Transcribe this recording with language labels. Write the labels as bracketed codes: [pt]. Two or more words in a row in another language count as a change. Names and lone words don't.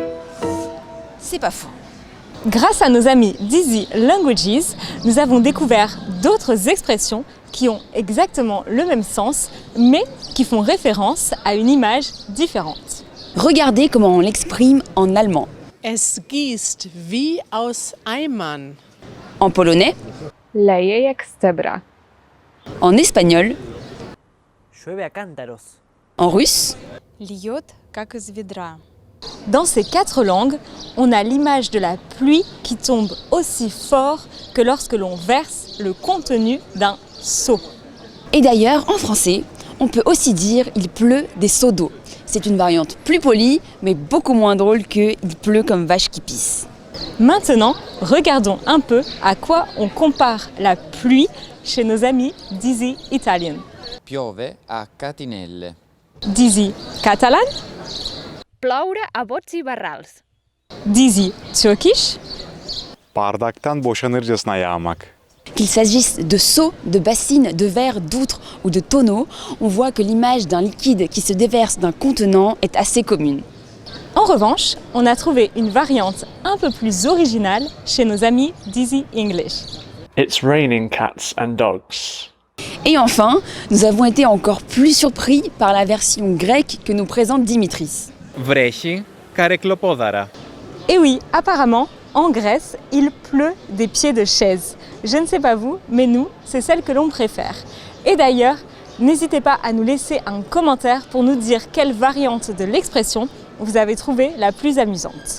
[fr] C'est pas faux. Grâce à nos amis d'Easy Languages, nous avons découvert d'autres expressions qui ont exactement le même sens, mais qui font référence à une image différente. Regardez comment on l'exprime en allemand. [de] Es gießt wie aus Eimern. [fr] En polonais. [pl] Leje jak stebra. [fr] En espagnol. [es] Llueve a cántaros. [fr] En russe. [ru] Льет как из ведра. [fr] Dans ces 4 langues, on a l'image de la pluie qui tombe aussi fort que lorsque l'on verse le contenu d'un seau. Et d'ailleurs, en français, on peut aussi dire « il pleut des seaux d'eau ». C'est une variante plus polie, mais beaucoup moins drôle que « il pleut comme vache qui pisse ». Maintenant, regardons un peu à quoi on compare la pluie chez nos amis d'Easy Italian. [it] Piove a catinelle. [fr] D'Easy Catalan, [ca] Ploure a bots i barrals. [fr] d'Easy Turkish, [tr] Bardaktan boşanırcasına yağmak. [fr] Qu'il s'agisse de seaux, de bassines, de verres, d'outres ou de tonneaux, on voit que l'image d'un liquide qui se déverse d'un contenant est assez commune. En revanche, on a trouvé une variante un peu plus originale chez nos amis d'Easy English. [en] It's raining cats and dogs. [fr] Et enfin, nous avons été encore plus surpris par la version grecque que nous présente Dimitris. [el] Βρέχει καρεκλοπόδαρα. [fr] Et oui, apparemment, en Grèce, il pleut des pieds de chaise. Je ne sais pas vous, mais nous, c'est celle que l'on préfère. Et d'ailleurs, n'hésitez pas à nous laisser un commentaire pour nous dire quelle variante de l'expression vous avez trouvé la plus amusante.